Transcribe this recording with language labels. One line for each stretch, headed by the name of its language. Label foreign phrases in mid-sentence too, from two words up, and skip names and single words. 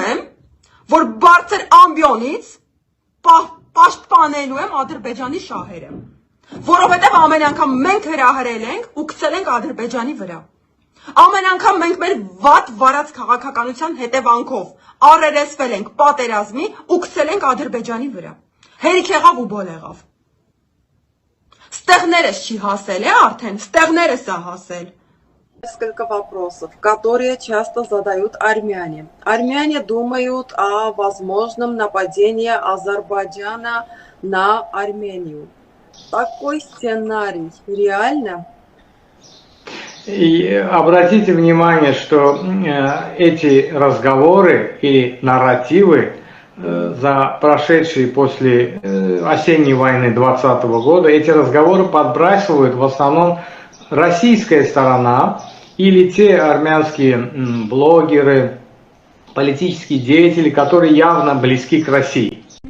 Armenian: եմ, որ բարձր ամբիոնից պաշտպանելու եմ Ադրբեջանի շահերը, որովհետև ամեն անգամ մենք հրահրել ենք ու գցել ենք Ադրբեջանի վրա։ Ամեն անգամ մենք մեր վատ վարած քաղաքականության հետևանքով առերեսվել ենք պատերազմի ու գցել ենք Ադրբեջանի վրա։ Հերիք եղավ ու բոլ եղավ։ Ստեղներս չի հասել է արդեն, ստեղներս է հասել։
Russian: Несколько вопросов, которые часто задают армяне. Армяне думают о возможном нападении Азербайджана на Армению. Такой сценарий реально? И обратите внимание, что эти разговоры и нарративы за прошедшие после осенней войны 2020 года, эти разговоры подбрасывают в основном российская сторона или те армянские блогеры, политические деятели, которые явно близки к России.